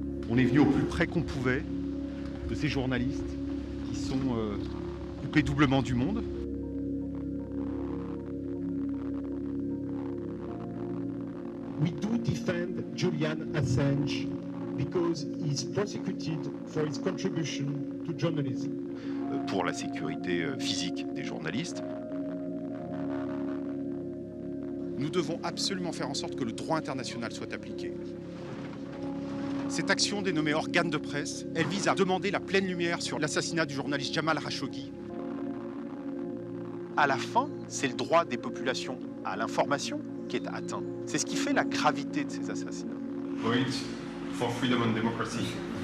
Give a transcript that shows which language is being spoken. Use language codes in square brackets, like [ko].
[fr] On est venu au plus près qu'on pouvait de ces journalistes qui sont coupés doublement du monde. [en] We do defend Julian Assange because he is prosecuted for his contribution to journalism. [fr] Pour la sécurité physique des journalistes. Nous devons absolument faire en sorte que le droit international soit appliqué. Cette action dénommée organe de presse, elle vise à demander la pleine lumière sur l'assassinat du journaliste Jamal Khashoggi. À la fin, c'est le droit des populations à l'information qui est atteint. C'est ce qui fait la gravité de ces assassinats. [en] Vote for freedom and democracy.